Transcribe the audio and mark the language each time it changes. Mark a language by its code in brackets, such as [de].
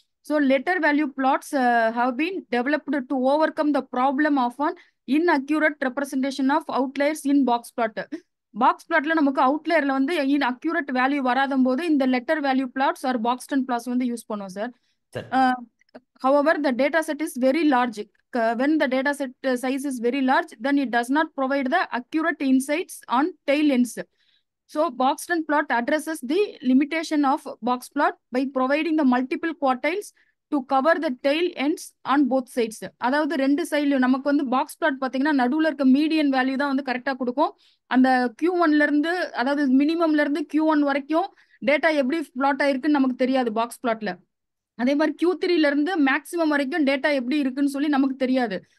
[en] So letter value plots have been developed to overcome the problem of an inaccurate representation of outliers in box plot. [ta] Box பிளாட்ல நமக்கு அவுட்லேயர்ல வந்து accurate value வராத போது இந்த letter value plots R Paxton plots வந்து use பண்ணுவோம் sir. [en] However, the data set is very large. When the data set size is very large, then it does not provide the accurate insights on tail ends. So Boxton plot addresses the limitation of box plot by providing the multiple quartiles to cover the tail ends on both sides. [ta] அதாவது ரெண்டு சைட்லயும் நமக்கு வந்து box plot பாத்தீங்கன்னா நடுவுல இருக்க median value தான் வந்து கரெக்டா கொடுக்கும். அந்த Q1ல இருந்து அதாவது மினிமம்ல இருந்து Q1 வரைக்கும் டேட்டா எப்படி பிளாட் ஆயிருக்குன்னு நமக்கு தெரியாது பாக்ஸ் பிளாட்ல. அதே மாதிரி Q3ல இருந்து மேக்ஸிமம் வரைக்கும் டேட்டா எப்படி இருக்குன்னு சொல்லி நமக்கு தெரியாது.